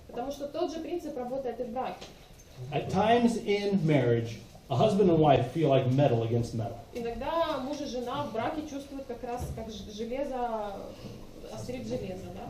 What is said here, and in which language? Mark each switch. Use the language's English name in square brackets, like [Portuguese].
[Russian] Потому что тот же принцип работает и в браке. [English] At times in marriage, a husband and wife feel like metal against metal. [Russian] Иногда муж и жена в браке чувствуют как раз как железо острит железо, да?